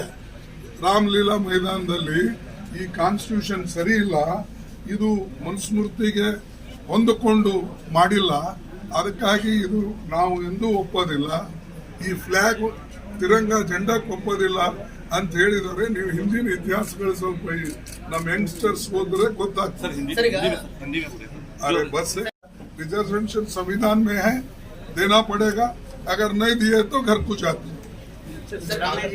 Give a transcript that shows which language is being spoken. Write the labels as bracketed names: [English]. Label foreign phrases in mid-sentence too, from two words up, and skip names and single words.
[Kannada] ರಾಮಲೀಲಾ ಮೈದಾನದಲ್ಲಿ ಈ ಕಾನ್ಸ್ಟಿಟ್ಯೂಷನ್ ಸರಿ ಇಲ್ಲ, ಇದು ಮನುಸ್ಮೃತಿಗೆ ಹೊಂದಿಕೊಂಡು ಮಾಡಿಲ್ಲ, ಅದಕ್ಕಾಗಿ ಇದು ನಾವು ಎಂದೂ ಒಪ್ಪೋದಿಲ್ಲ, ಈ ಫ್ಲಾಗ್ ತಿರಂಗ ಜೆಂಡಾಕ್ಕೆ ಒಪ್ಪೋದಿಲ್ಲ ಅಂತ ಹೇಳಿದರೆ ನೀವು ಹಿಂದಿನ ಇತಿಹಾಸಗಳು ಸ್ವಲ್ಪ ನಮ್ಮ ಯಂಗ್ಸ್ಟರ್ಸ್ ಹೋದ್ರೆ ಗೊತ್ತಾಗ್ತದೆ. [Hindi] अरे बस रिजर्वेशन संविधान में है, देना पड़ेगा, अगर नहीं दिए तो घर को जाते।